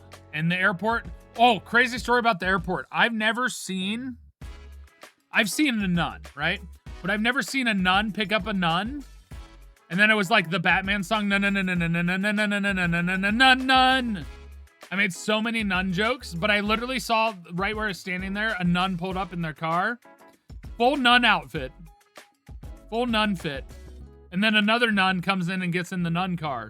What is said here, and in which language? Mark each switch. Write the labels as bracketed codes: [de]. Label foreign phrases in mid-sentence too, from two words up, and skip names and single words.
[en] In the airport. Oh, crazy story about the airport. I've seen a nun, right? But I've never seen a nun pick up a nun. And then it was like the Batman song, nun, nun, nun, nun, nun, nun, nun, nun, nun, nun, nun, nun, nun, nun, nun. I made so many nun jokes, but I literally saw right where I was standing there, a nun pulled up in their car. Full nun outfit. Full nun fit. And then another nun comes in and gets in the nun car.